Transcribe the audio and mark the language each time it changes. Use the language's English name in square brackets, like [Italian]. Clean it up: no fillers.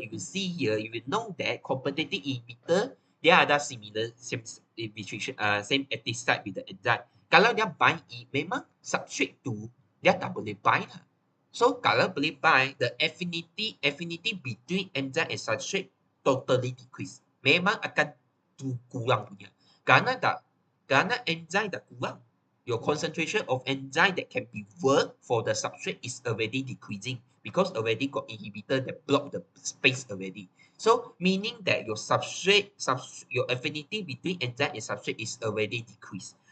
[English] You will see here, you will know that competitive inhibitor [Malay] dia ada [English] similar same active site with the enzyme. [Malay] Kalau dia bind memang substrate tu dia tak boleh bind lah. [English] So [Malay] kalau boleh [English] bind, the affinity between enzyme and substrate totally decrease. [Malay] Memang akan kurang punya. Kerana enzyme dah kurang. [English] Your concentration of enzyme that can be worked for the substrate is already decreasing because already got inhibitor that block the space already. So meaning that your your affinity between enzyme and substrate is already decreased.